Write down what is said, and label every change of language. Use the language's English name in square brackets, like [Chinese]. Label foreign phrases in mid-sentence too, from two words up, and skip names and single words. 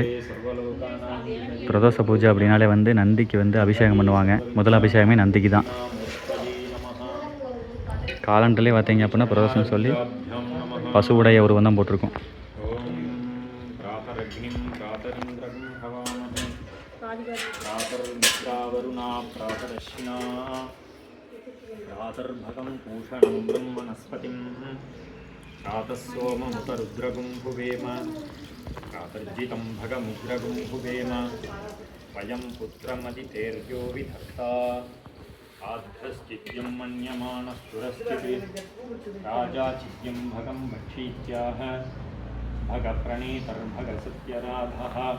[Tamil] பிரதோஷ பூஜை அப்படின்னாலே வந்து நந்திக்கு வந்து அபிஷேகம் பண்ணுவாங்க. முதல் அபிஷேகமே நந்திக்கு தான். காலண்டர்லேயே பார்த்தீங்க அப்படின்னா பிரதோஷம் சொல்லி பசுவுடைய ஒரு வந்தம் போட்டிருக்கும். [Sanskrit] प्रातर्मित्रावरुणा प्रातरश्विना प्रातर्भगं पूषणं ब्रह्मणस्पतिं प्रातः सोममुतरुद्रगुं भुवेम प्रातर्जितं भगमुद्रगुं भुवेम वयं पुत्रमदितेर्यो विधत्ता आध्रश्चिद्यं मन्यमानस्तुरश्चित् राजा चिद्यं भगं भक्षीत्याह भगप्रणीतर्भगसत्यराधः